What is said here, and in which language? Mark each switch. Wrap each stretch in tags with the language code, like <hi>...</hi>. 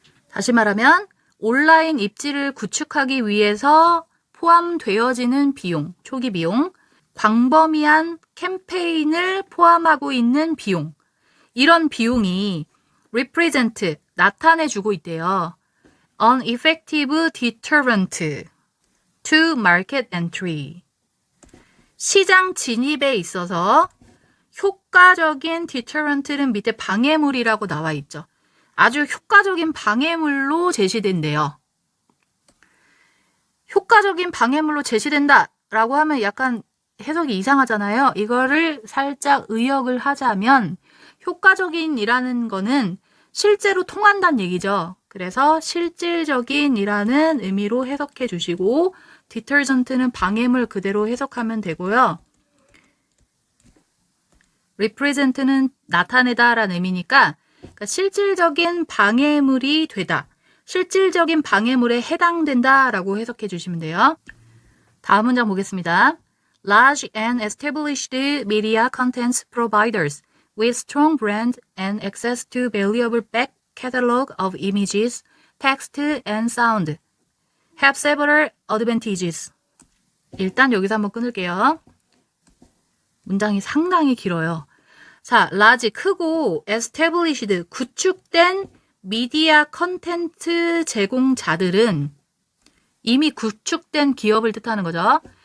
<ko>다시 말하면 온라인 입지를 구축하기 위해서 포함되어지는 비용, 초기 비용, 광범위한 캠페인을 포함하고 있는 비용, 이런 비용이 represent, 나타내주고 있대요.</ko> <en>An effective deterrent to market entry.</en> <ko>시장 진입에 있어서 효과적인 deterrent는 밑에 방해물이라고 나와 있죠. 아주 효과적인 방해물로 제시된대요. 효과적인 방해물로 제시된다라고 하면 약간 해석이 이상하잖아요. 이거를 살짝 의역을 하자면 효과적인이라는 거는 실제로 통한다는 얘기죠. 그래서 실질적인이라는 의미로 해석해 주시고 detergent는 방해물 그대로 해석하면 되고요. represent는 나타내다라는 의미니까 그러니까 실질적인 방해물이 되다. 실질적인 방해물에 해당된다라고 해석해 주시면 돼요. 다음 문장 보겠습니다.</ko> <en>Large and established media contents providers with strong brand and access to valuable back catalog of images, text, and sound have several advantages.</en> <ko>일단 여기서 한번 끊을게요. 문장이 상당히 길어요. 자, large, 크고 established, 구축된 미디어 컨텐츠 제공자들은 이미 구축된 기업을 뜻하는 거죠.</ko>